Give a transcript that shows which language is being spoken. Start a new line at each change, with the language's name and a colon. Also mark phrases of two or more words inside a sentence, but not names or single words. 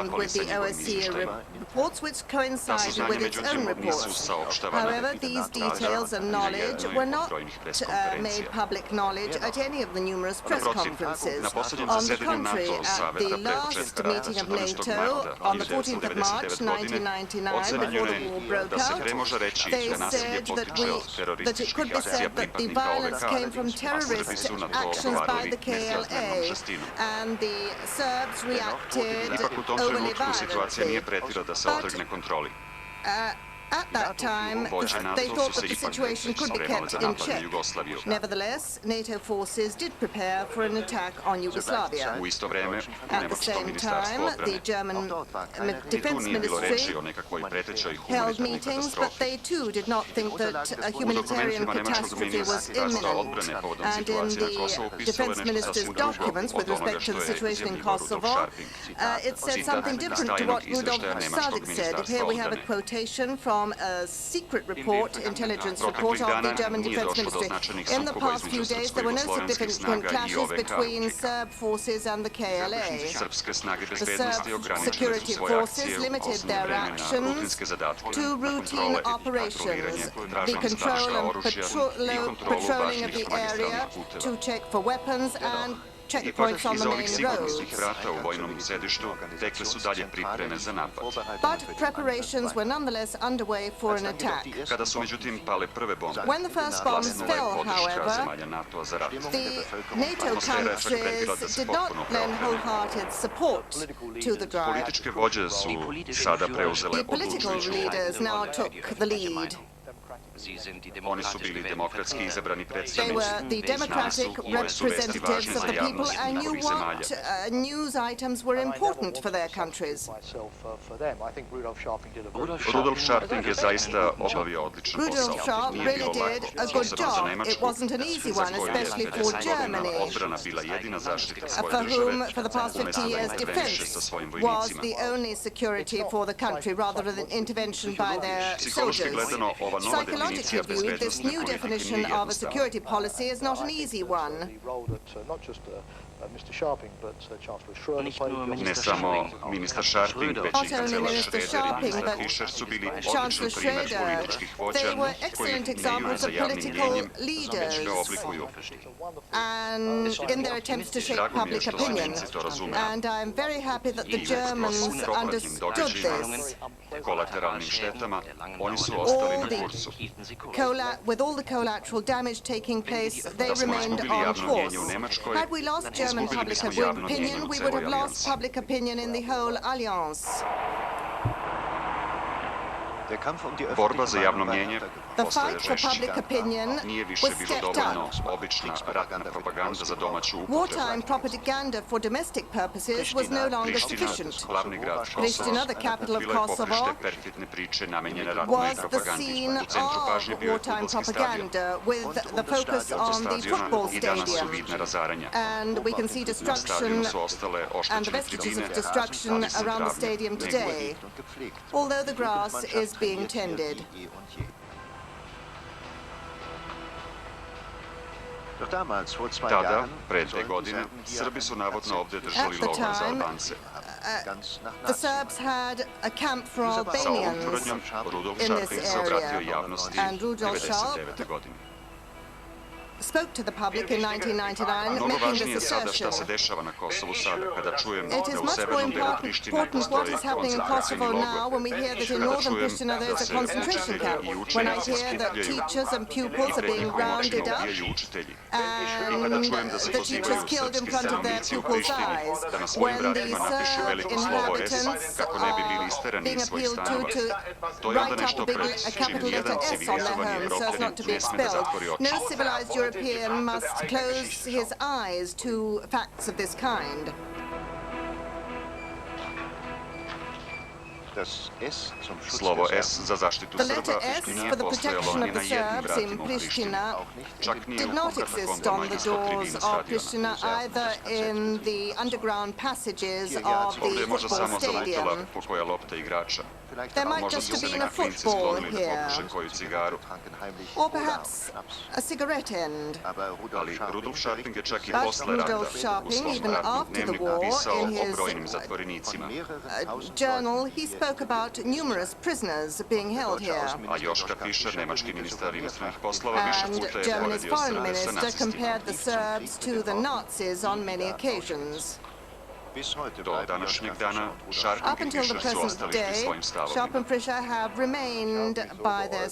Serbian: poklapali
English: with
Serbian: sa
English: the
Serbian: njegovim OSCE izveštajima.
English: reports which
Serbian: Ta
English: coincided
Serbian: saznanja,
English: with its own
Serbian: međutim, nisu
English: reports.
Serbian: saopštavana
English: However,
Serbian: niti
English: these NATO details and knowledge were not press made public knowledge at any of the numerous press conferences.
Serbian: Na poslednjem
English: On the
Serbian: zasedanju
English: contrary, NATO at
Serbian: saveta
English: the
Serbian: pre
English: last
Serbian: početka rata
English: meeting of
Serbian: 14.
English: NATO
Serbian: marta
English: on the 14th of March
Serbian: 1999.
English: 1999,
Serbian: ocenjeno
English: before the war
Serbian: je
English: broke
Serbian: da se pre
English: out,
Serbian: može reći
English: they
Serbian: da nasilje
English: said that
Serbian: potiče od
English: it
Serbian: terorističkih
English: could be
Serbian: akcija
English: said that the
Serbian: pripadnika
English: violence
Serbian: OVK,
English: came from
Serbian: a Srbi
English: terrorist
Serbian: su na to
English: actions by
Serbian: odgovarali
English: the
Serbian: nesrazmernom
English: KLA,
Serbian: žestinom.
English: and the Serbs reacted
Serbian: Ipak u tom
English: overly
Serbian: trenutku situacija nije
English: violently.
Serbian: pretila da se otrgne kontroli.
English: At that time,
Serbian: Vođe NATO
English: they
Serbian: su
English: thought
Serbian: se
English: that the
Serbian: ipak
English: situation could be
Serbian: spremali
English: kept
Serbian: za
English: in
Serbian: napad na
English: check.
Serbian: Jugoslaviju.
English: Nevertheless, NATO forces did prepare for an attack on Yugoslavia.
Serbian: U isto vreme,
English: At the
Serbian: Nemačko
English: same
Serbian: ministarstvo
English: time,
Serbian: odbrane
English: the German
Serbian: i tu
English: Defense
Serbian: nije bilo reči
English: Ministry
Serbian: o nekakvoj pretećoj
English: held
Serbian: humanitarnoj
English: meetings, but
Serbian: katastrofi.
English: they too did not think that a
Serbian: U
English: humanitarian
Serbian: dokumentima Nemačkog
English: catastrophe was
Serbian: ministarstva
English: imminent.
Serbian: odbrane povodom
English: And in
Serbian: situacije na Kosovu
English: the
Serbian: pisalo je
English: defense
Serbian: nešto
English: minister's
Serbian: sasvim drugo
English: documents with
Serbian: od onoga
English: respect to
Serbian: što
English: the
Serbian: je
English: situation in
Serbian: izjavljivao Rudolf Kosovo, Scharping.
English: it said
Serbian: Citat
English: something
Serbian: iz
English: different to
Serbian: tajnog
English: what Rudolf
Serbian: izveštaja Nemačkog
English: Sadik said. Here we have a
Serbian: ministarstva
English: quotation from a secret report, intelligence report of the German
Serbian: nije
English: Defense
Serbian: došlo do
English: Ministry.
Serbian: značajnih
English: In the
Serbian: sukoba
English: past few
Serbian: između
English: days, there were no
Serbian: srpsko-jugoslovenskih
English: significant
Serbian: snaga i
English: clashes
Serbian: OVK.
English: between Serb forces and the KLA.
Serbian: Srpske snage
English: The
Serbian: bezbednosti
English: Serb
Serbian: ograničile su
English: security
Serbian: svoje
English: forces
Serbian: akcije u
English: limited
Serbian: osnovu
English: their
Serbian: vremena
English: actions
Serbian: rutinske zadatke,
English: to
Serbian: na
English: routine
Serbian: kontrole i
English: operations,
Serbian: patroliranje,
English: the
Serbian: traženje
English: control
Serbian: skladišta
English: and
Serbian: oružja i kontrolu
English: patrolling of
Serbian: važnih
English: the area
Serbian: magistralnih puteva.
English: to check for weapons and
Serbian: Ipak,
English: checkpoints on
Serbian: iza
English: the
Serbian: ovih
English: main
Serbian: sigurnosnih
English: roads.
Serbian: vrata u vojnom sedištu tekle su dalje pripreme za napad.
English: But preparations were nonetheless underway for an attack.
Serbian: Kada su međutim pale prve bombe,
English: When the first bombs
Serbian: glasnula je
English: fell,
Serbian: podrška
English: however,
Serbian: zemalja NATO za rat.
English: the NATO countries did not lend wholehearted support to the drive.
Serbian: Političke vođe su sada preuzele
English: The political
Serbian: odlučujuću
English: leaders now took the lead.
Serbian: Oni su bili demokratski izabrani
English: They
Serbian: predstavnici.
English: were the democratic
Serbian: Koje su vesti
English: representatives
Serbian: važne
English: of
Serbian: za
English: the people
Serbian: javnost
English: and knew
Serbian: njihovih zemalja.
English: what news items were important for their countries.
Serbian: Rudolf Scharping je zaista obavio odličan
English: Rudolf
Serbian: posao.
English: Scharp
Serbian: Nije
English: really
Serbian: bilo
English: did
Serbian: lako,
English: a good
Serbian: posebno za
English: job.
Serbian: Nemačku,
English: It wasn't an easy
Serbian: za
English: one,
Serbian: koju je especially 50
English: for
Serbian: godina
English: Germany,
Serbian: odbrana bila jedina zaštita
English: for
Serbian: svoje države,
English: whom, for the past 50
Serbian: umesto da
English: years,
Serbian: interveniše sa
English: defense
Serbian: svojim
English: was
Serbian: vojnicima.
English: the only security for the country rather than intervention by their
Serbian: Psihološki
English: soldiers.
Serbian: gledano, ova nova
English: Psychologically
Serbian: definicija
English: viewed, this
Serbian: bezbednostne
English: new
Serbian: politike
English: definition
Serbian: nije
English: of a
Serbian: jednostavna.
English: security policy is not an easy one.
Serbian: Ne samo ministar Scharping, već
English: Not
Serbian: i
English: only
Serbian: kancelar
English: Minister
Serbian: Schröder i
English: Scharping,
Serbian: ministar
English: but
Serbian: Fischer su bili
English: Chancellor
Serbian: odličan primer
English: Schröder.
Serbian: političkih vođa
English: They were
Serbian: koji
English: excellent
Serbian: ne igraju
English: examples
Serbian: za
English: of
Serbian: javnim
English: political
Serbian: mnjenjem,
English: leaders
Serbian: već ga oblikuju.
English: and in their attempts to shape
Serbian: Drago mi je
English: public
Serbian: što
English: opinion.
Serbian: Slovenci to razume.
English: And I'm very happy that the
Serbian: I
English: Germans
Serbian: kroz propratnim
English: understood
Serbian: događajima,
English: this.
Serbian: kolateralnim štetama, oni su ostali
English: All
Serbian: na
English: the
Serbian: kursu.
English: with all the collateral damage taking place, they
Serbian: Da smo
English: remained
Serbian: izgubili
English: on
Serbian: javno mnjenje u
English: course.
Serbian: Nemačkoj,
English: Had we lost German
Serbian: izgubili
English: public
Serbian: bismo javno mnjenje
English: opinion,
Serbian: u
English: we would
Serbian: celoj
English: have lost
Serbian: alijansi.
English: public opinion in the whole alliance.
Serbian: Borba za javno mnjenje
English: The
Serbian: postaje
English: fight for
Serbian: žešća.
English: public opinion
Serbian: Nije više
English: was
Serbian: bilo
English: stepped
Serbian: dovoljno
English: up.
Serbian: obična ratna propaganda za domaću upotrebu.
English: Wartime propaganda for domestic purposes was no longer
Serbian: Priština,
English: sufficient.
Serbian: glavni grad
English: Priština, the
Serbian: Kosova,
English: capital of
Serbian: bila je
English: Kosovo,
Serbian: poprište perfidne priče namenjene ratnoj
English: was the
Serbian: propagandi.
English: scene
Serbian: U centru pažnje
English: of
Serbian: bio je
English: wartime
Serbian: fudbalski stadion.
English: propaganda with the focus
Serbian: Oko
English: on the
Serbian: stadiona
English: football
Serbian: i danas su
English: stadium.
Serbian: vidne razaranja.
English: And we can see
Serbian: Na
English: destruction
Serbian: stadionu su ostale
English: and the
Serbian: oštećene
English: vestiges
Serbian: tribine,
English: of destruction
Serbian: ali se
English: around the
Serbian: travnje
English: stadium
Serbian: neguje.
English: today, although the grass is being tended.
Serbian: Tada, pre 2 godine, Srbi su navodno ovde držali
English: At the
Serbian: logor za
English: time,
Serbian: Albance.
English: The Serbs had a camp for
Serbian: Sa ovom
English: Albanians
Serbian: tvrdnjom Rudolf
English: in
Serbian: Scharping
English: this
Serbian: se obratio
English: area,
Serbian: javnosti
English: and Rudolf Scharp
Serbian: 1999. godine.
English: spoke to the public in 1999,
Serbian: Mnogo
English: making
Serbian: važnije je
English: this
Serbian: sada šta
English: assertion.
Serbian: se dešava na Kosovu sada, kada čujem
English: It
Serbian: da
English: is
Serbian: u
English: much more
Serbian: severnom delu
English: important
Serbian: Prištine
English: what
Serbian: postoji
English: is happening in
Serbian: koncentracioni
English: Kosovo
Serbian: logor.
English: now when we hear that in
Serbian: Kada
English: northern
Serbian: čujem
English: Pristina there
Serbian: da
English: is a
Serbian: se
English: concentration
Serbian: učitelji
English: camp,
Serbian: i
English: when I
Serbian: učenici
English: hear that
Serbian: skupljaju
English: teachers and
Serbian: i
English: pupils are
Serbian: pred
English: being
Serbian: njihovim
English: rounded
Serbian: očima
English: up
Serbian: ubijaju učitelji.
English: and
Serbian: Kada čujem da se
English: the teachers
Serbian: pozivaju
English: killed in
Serbian: srpski
English: front of their
Serbian: stanovnici u
English: pupils'
Serbian: Prištini
English: eyes,
Serbian: da na svojim
English: when the
Serbian: vratima napišu
English: Serb
Serbian: veliko slovo S
English: inhabitants
Serbian: kako ne bi bili
English: are
Serbian: isterani
English: being
Serbian: iz svojih
English: appealed
Serbian: stanova.
English: to
Serbian: To je onda
English: write
Serbian: nešto
English: up a
Serbian: pred čim
English: capital letter
Serbian: nijedan
English: S on their
Serbian: civilizovani
English: homes so as
Serbian: Evropljanin
English: not to be
Serbian: ne sme da
English: expelled.
Serbian: zatvori oči.
English: No civilized European must close his eyes to facts of this kind.
Serbian: Slovo S za zaštitu
English: The
Serbian: Srba
English: letter S
Serbian: nije
English: for the
Serbian: postojalo
English: protection
Serbian: ni
English: of
Serbian: na
English: the
Serbian: jednim
English: Serbs in
Serbian: vratima u Prištini.
English: Pristina
Serbian: Čak ni
English: did
Serbian: u
English: not exist
Serbian: katakombama
English: on the
Serbian: ispod
English: doors
Serbian: tribine
English: of
Serbian: stadiona.
English: Pristina, either in the underground passages of
Serbian: Ovdje
English: the
Serbian: je možda
English: football
Serbian: samo zalutala
English: stadium.
Serbian: pokoja lopta igrača.
English: There might
Serbian: Možda
English: just
Serbian: su
English: have
Serbian: se
English: been a
Serbian: neki klinci
English: football
Serbian: sklonili da
English: here,
Serbian: popuše koju cigaru.
English: or perhaps a cigarette end.
Serbian: Ali Rudolf Scharping je čak i
English: But
Serbian: posle rata
English: Rudolf
Serbian: u
English: Scharping,
Serbian: svom
English: even
Serbian: ratnom
English: after the
Serbian: dnevniku
English: war,
Serbian: pisao
English: in
Serbian: o
English: his
Serbian: brojnim zatvorenicima.
English: journal, he spoke about numerous prisoners being held here.
Serbian: A Joška Fischer, nemački ministar inostranih poslova, više
English: And
Serbian: puta je
English: Germany's
Serbian: poredio
English: foreign
Serbian: Srbe sa
English: minister
Serbian: nacistima.
English: compared the Serbs to the Nazis on many occasions.
Serbian: Do današnjeg dana
English: Up
Serbian: Scharping i
English: until the
Serbian: Fischer su
English: present
Serbian: ostali pri
English: day,
Serbian: svojim stavovima.
English: Sharp and Prisha have remained by their